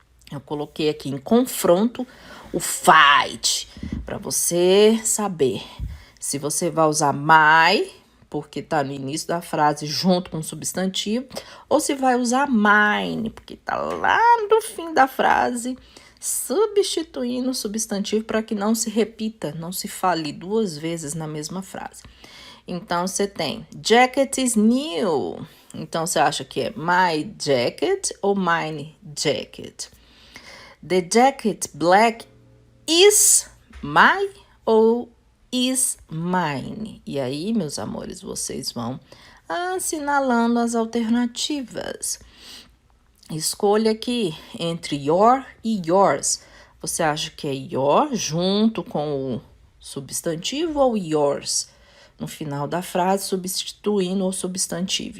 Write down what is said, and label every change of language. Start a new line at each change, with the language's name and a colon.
Portuguese: Eu coloquei aqui em confronto o fight, para você saber se você vai usar my, porque tá no início da frase junto com o substantivo, ou se vai usar mine, porque tá lá no fim da frase, substituindo o substantivo para que não se repita, não se fale duas vezes na mesma frase. Então, você tem
English: jacket is new.
Portuguese: Então, você acha que é
English: my jacket
Portuguese: ou
English: mine jacket? The jacket black is my ou is mine?
Portuguese: E aí, meus amores, vocês vão assinalando as alternativas. Escolha aqui entre your e yours. Você acha que é your junto com o substantivo ou yours? No final da frase, substituindo o substantivo.